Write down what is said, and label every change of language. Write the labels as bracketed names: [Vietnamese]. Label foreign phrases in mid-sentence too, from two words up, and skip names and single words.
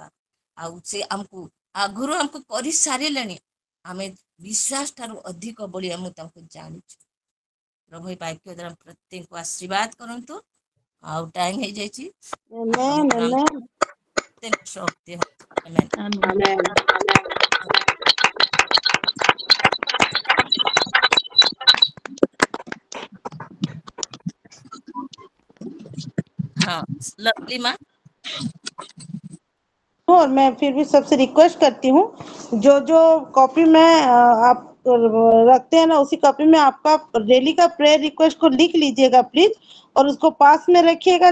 [Odia] ଆଉ ସେ ଆମକୁ ଆଗରୁ ଆମକୁ କରିସାରିଲେଣି, ଆମେ ବିଶ୍ୱାସ ଠାରୁ ଅଧିକ ବଳି ଆମେ ତାଙ୍କୁ ଜାଣିଛୁ। ପ୍ରଭୁ ଏ ବାକ୍ୟ ଦ୍ୱାରା ପ୍ରତ୍ୟେକଙ୍କୁ ଆଶୀର୍ବାଦ କରନ୍ତୁ। ଆଉ ଟାଇମ ହେଇଯାଇଛି, Amen, ପ୍ରଭୁଙ୍କର amen, ଶକ୍ତି ଆମେନ୍। ଆମେନ୍ amen. [Hindi] हाँ लवली माँ। और मैं फिर भी सबसे रिक्वेस्ट करती हूँ, जो जो कॉपी में आप रखते हैं ना, उसी कॉपी में आपका डेली का [English] prayer request [Hindi] को लिख लीजिएगा प्लीज, और उसको पास में रखिएगा।